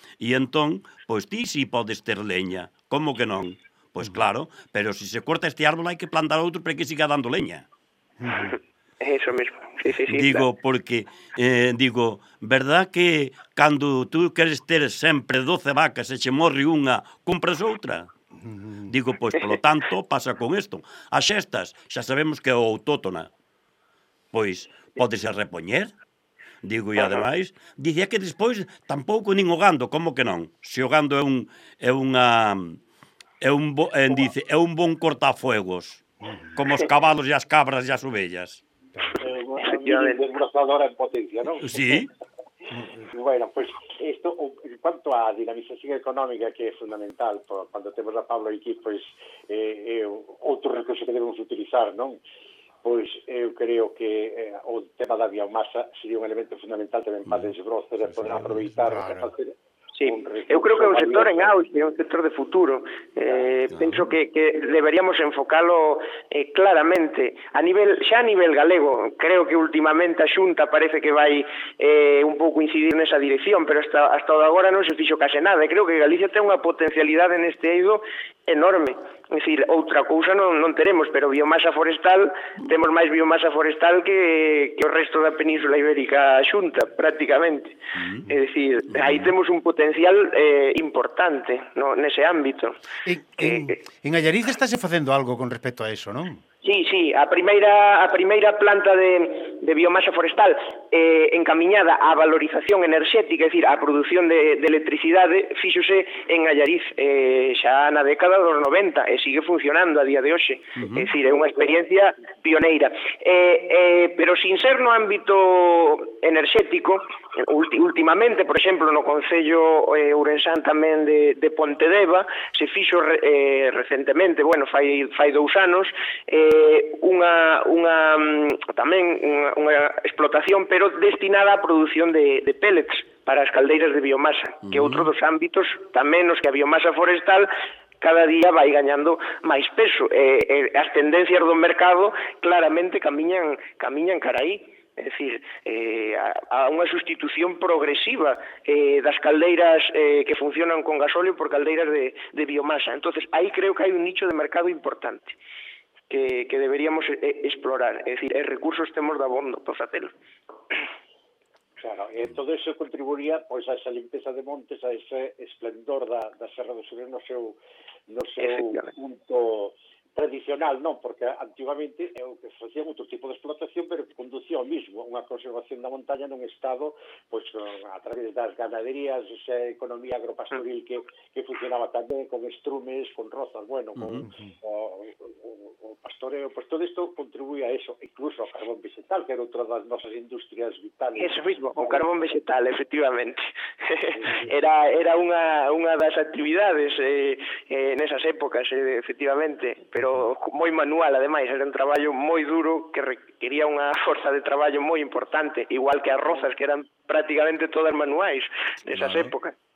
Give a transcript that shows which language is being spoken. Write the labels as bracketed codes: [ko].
[gl] E entón, pois ti si podes ter leña, como que non? Pois claro, pero se se corta este árbol hai que plantar outro para que siga dando leña. [es] Eso mismo. Sí, [gl] digo, claro. Porque, digo, [es] ¿verdad que [gl] cando tú queres ter sempre 12 vacas e che morre unha, compras outra? Digo, pois, polo tanto, pasa con isto. As xestas, xa sabemos que é autótona, pois, podes a repoñer? Digo, e ademais, dicía que despois tampouco nin o gando, como que non? Se o gando é un bon cortafuegos, como os cabalos e as cabras e as ovellas. [es] Desbrozadora en potencia, ¿no? Sí. Bueno, pues esto, en cuanto a dinamización económica, que es fundamental, cuando tenemos a Pablo aquí, pues otro recurso que debemos utilizar, ¿no? Pues yo creo que el tema de la biomasa sería un elemento fundamental también para desbrozar, para aprovechar, para hacer [gl] Sí, eu creo que é un sector en auge, un sector de futuro. Penso que deberíamos enfocalo claramente a nivel, xa a nivel galego. Creo que últimamente a Xunta parece que vai un pouco incidir nesa dirección, pero hasta agora non se fixo case nada. E creo que Galicia ten unha potencialidade neste eido enorme. É dicir, outra cousa non teremos, pero biomasa forestal, temos máis biomasa forestal que o resto da Península Ibérica Xunta, prácticamente. É dicir, aí temos un potencial importante, no, nese ámbito. En Allariz estáse facendo algo con respecto a eso, non? Sí, a primeira planta de biomasa forestal encamiñada á valorización enerxética, é dicir, á produción de electricidade, fíxose en Allariz xa na década dos 90 e sigue funcionando a día de hoxe. Uh-huh. É dicir, é unha experiencia pioneira. Pero sin ser no ámbito enerxético, últimamente, por exemplo, no concello ourensán tamén de Pontedeba, se fixo recentemente, bueno, fai dous anos, unha explotación, pero destinada á produción de pellets para as caldeiras de biomasa, uh-huh, que é outro dos ámbitos, tamén nos que a biomasa forestal cada día vai gañando máis peso. As tendencias do mercado claramente camiñan cara aí. É dicir, a unha sustitución progresiva das caldeiras que funcionan con gasóleo por caldeiras de biomasa. Entonces, aí creo que hai un nicho de mercado importante que deberíamos explorar. É dicir, recursos temos de abondo para facelo. Claro, e todo eso contribuiría pois a esa limpeza de montes, a ese esplendor da Serra do Sur no seu punto tradicional, non, porque antigamente é o que facía outro tipo de explotación, pero que conducía ao mismo, unha conservación da montaña nun estado, pois, a través das ganaderías, esa economía agropastoril que funcionaba tamén con estrumes, con rozas, bueno, con o pastoreo, pois todo isto contribuía a eso, incluso ao carbón vegetal, que era outra das nosas industrias vitales. [es] Eso mismo, [gl] o carbón vegetal, efectivamente. era unha das actividades nesas épocas, efectivamente, pero moi manual, ademais, era un traballo moi duro que requería unha forza de traballo moi importante, igual que as rozas, que eran prácticamente todas manuais nesas épocas.